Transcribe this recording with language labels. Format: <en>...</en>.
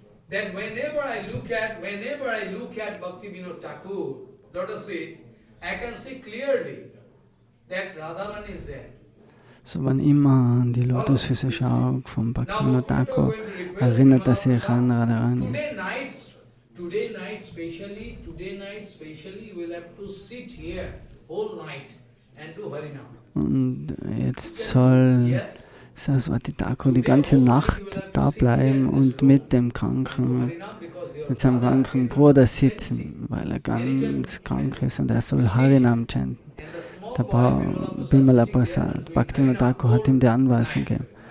<en>That whenever I look at Bhaktivinoda Thakur, lotus feet, I can see clearly that Radharani is there.</en> <de>So, wann immer an die Lotusfüße schaue von Bhaktivinoda Thakur, erinnert er sich an Radharani.</de> <en>Today night specially, we'll have to sit here whole night and do Harinam.</en> <de>Und jetzt soll Saraswati Thakur die ganze Nacht da bleiben und mit dem Kranken, mit seinem kranken Bruder sitzen, weil er ganz krank ist und er soll Harinam chanten. Der Bimala Prasad, Bhaktivinoda Thakur hat ihm die Anweisung gegeben.</de>